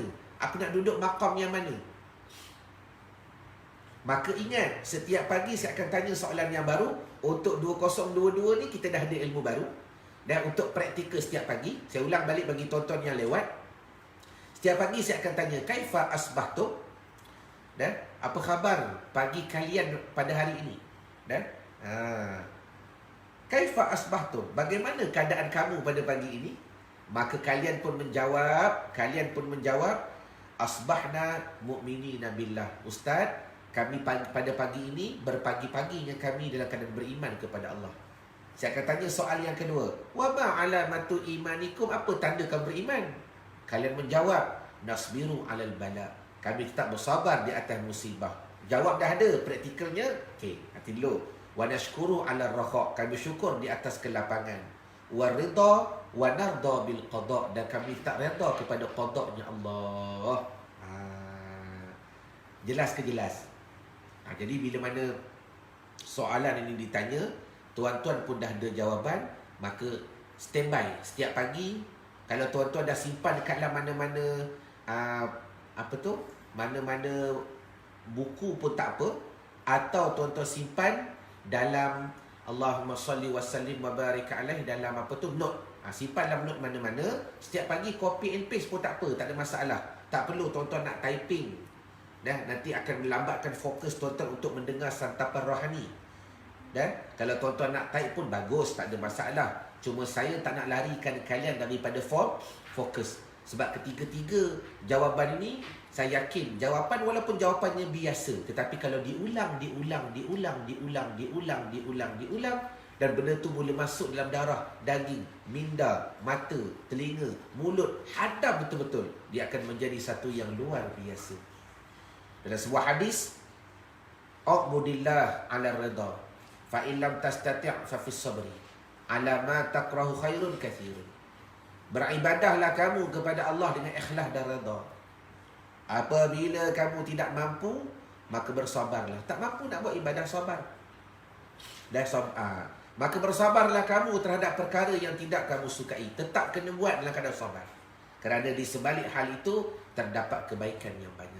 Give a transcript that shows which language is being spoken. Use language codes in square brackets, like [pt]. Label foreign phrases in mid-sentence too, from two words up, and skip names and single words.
[ms] Aku nak duduk maqam yang mana? Maka ingat, setiap pagi saya akan tanya soalan yang baru. Untuk 2022 ni kita dah ada ilmu baru. Dan untuk praktikal setiap pagi, saya ulang balik bagi tuan-tuan yang lewat. Setiap pagi saya akan tanya, [ar] كيف أصبحتم? [ms] Dan apa khabar pagi kalian pada hari ini? [ar] Dan كيف أصبحتم? [ms] Bagaimana keadaan kamu pada pagi ini? Maka kalian pun menjawab, [ar] أصبحنا مؤمنين بالله. [ms] Ustaz, kami pada pagi ini, berpagi-paginya kami dalam keadaan beriman kepada Allah. Saya akan tanya soal yang kedua. [ar] وما علامة إيمانكم? [ms] Apa tanda kamu beriman? Kalian menjawab, [ar] نصبر على البلاء. [ms] Kami tetap bersabar di atas musibah. Jawab dah ada, praktikalnya. Okey, hati dulu. [ar] ونشكر على الرخاء. [ms] Kami syukur di atas kelapangan. [ar] ورضا ونرضى بالقضاء. [ms] Dan kami tak redha kepada qadanya Allah. Jelas ke jelas? Jadi bila mana soalan ini ditanya, tuan-tuan pun dah ada jawapan, maka standby setiap pagi. Kalau tuan-tuan dah simpan dekat dalam mana-mana mana-mana buku pun tak apa, atau tuan-tuan simpan dalam [ar] اللهم صل وسلم وبارك عليه, [ms] dalam note. Simpan dalam note mana-mana. Setiap pagi [en] copy and paste [ms] pun tak apa, tak ada masalah. Tak perlu tuan-tuan nak typing. Nanti akan melambatkan fokus tuan-tuan untuk mendengar santapan rohani. Dan kalau tuan-tuan nak type pun bagus, tak ada masalah. Cuma saya tak nak larikan kalian daripada fokus. Sebab ketiga-tiga jawapan ini, saya yakin jawapan walaupun jawapannya biasa, tetapi kalau diulang, dan benda tu mula masuk dalam darah, daging, minda, mata, telinga, mulut, hadam betul-betul, dia akan menjadi satu yang luar biasa. Dalam sebuah hadis, [ar] اعبد الله على الرضا، فإن لم تستطع ففي الصبر، على ما تكره خير كثير. [ms] Beribadahlah kamu kepada Allah dengan ikhlas dan rida. Apabila kamu tidak mampu, maka bersabarlah. Tak mampu nak buat ibadah, sabar. Maka bersabarlah kamu terhadap perkara yang tidak kamu sukai. Tetap kena buat dalam keadaan sabar. Kerana di sebalik hal itu terdapat kebaikan yang banyak.